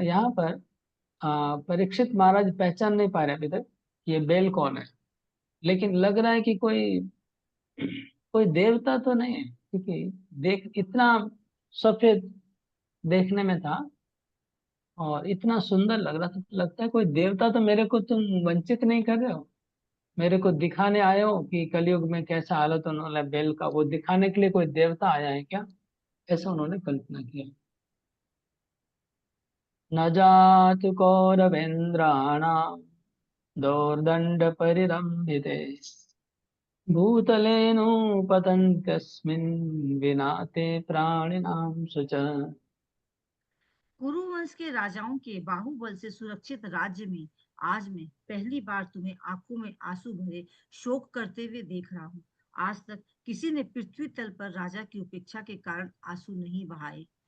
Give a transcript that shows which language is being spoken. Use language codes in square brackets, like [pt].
[hi] यहाँ पर परीक्षित महाराज पहचान नहीं पा रहे अभी तक कि ये बेल कौन है, लेकिन लग रहा है कि कोई कोई देवता तो नहीं है, क्योंकि देख इतना सफेद देखने में था और इतना सुंदर लग रहा था, तो लगता है कोई देवता, तो मेरे को तुम वंचित नहीं कर रहे हो, मेरे को दिखाने आए हो कि कलयुग में कैसा हालत होने वाला है बेल का, वो दिखाने के लिए कोई देवता आया है क्या, ऐसा उन्होंने कल्पना किया। [sa] न जातु कौरवेन्द्राणां दोर्दंड परिरंभिते भूतलेऽनुपतन्त्यस्मिन् विना ते प्राणिनां शुच। [hi] कुरुवंश के राजाओं के बाहुबल से सुरक्षित राज्य में आज मैं पहली बार तुम्हें आंखों में आंसू भरे शोक करते हुए देख रहा हूँ। आज तक किसी ने पृथ्वी तल पर राजा की उपेक्षा के कारण आंसू नहीं बहाए।